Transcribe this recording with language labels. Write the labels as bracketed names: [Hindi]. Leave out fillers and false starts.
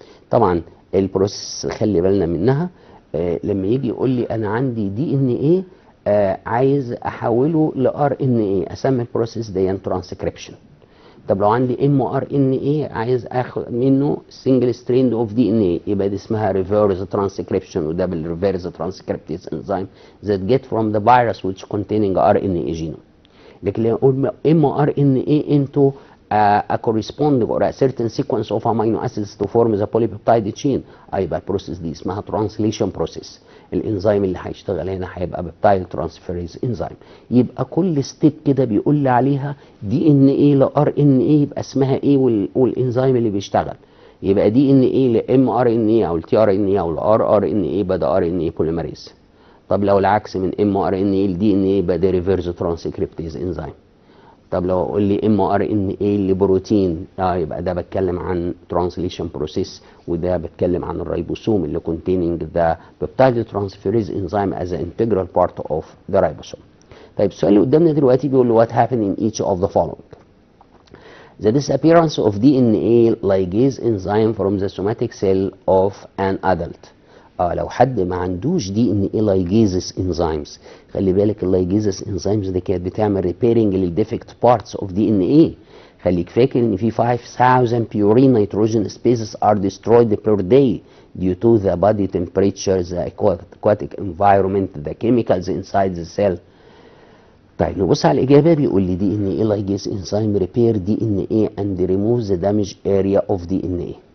[Arabic] طبعا البروسيس خلي بالنا منها. لما يجي يقول لي انا عندي دي ان اي عايز احوله لار ان اي، اسمي البروسيس دي ترانسكريبشن. طب لو عندي ام ار ان اي عايز اخد منه سنجل ستريند اوف دي ان اي، يبقى دي اسمها ريفيرس ترانسكريبشن، وده بالريفيرس ترانسكريبتيز انزيم [English] that get from the virus which containing RNA genome. [Arabic] لكن لو اقول ام ار ان اي [English] into a corresponding or a certain sequence of amino acids to form the polypeptide chain، [Arabic] يبقى البروسيس دي اسمها ترانسليشن بروسيس. الانزيم اللي هيشتغل هنا هيبقى بيبتايد ترانسفيريز انزيم. يبقى كل ستيب كده بيقول لي عليها دي ان اي لار ان اي يبقى اسمها ايه والانزيم اللي بيشتغل. يبقى دي ان اي لام ار ان اي او التي ار ان اي او الار ار ان اي يبقى ده ار ان اي بوليمريز. طب لو العكس من ام ار ان اي لدي ان اي يبقى ده ريفيرس ترانسكريبتيز انزيم. طب لو اقول لي ام ار ان اي لبروتين، يبقى ده بتكلم عن ترانسليشن بروسيس، وده بتكلم عن الريبوسوم اللي [English] containing the peptide transferase enzyme as an integral part of the ribosome. [Arabic] طيب السؤال اللي قدامنا دلوقتي بيقول له [English] what happened in each of the following. The disappearance of DNA ligase enzyme from the somatic cell of an adult. [Arabic] لو حد ما عندوش دي ان اي لايجيزس انزيمز، خلي بالك اللايجيزس انزيمز دي كانت بتعمل ريبيرنج للديفكت بارتس اوف دي ان اي. خليك فاكر ان [English] في 5000 purine nitrogen spaces are destroyed per day due to the body temperature, the aquatic environment, the chemicals inside the cell. [Arabic] طيب نبص على الاجابه. بيقول لي دي ان اي لايجيز انزيم ريبير دي ان اي [English] and remove the damaged area of [Arabic] دي ان اي.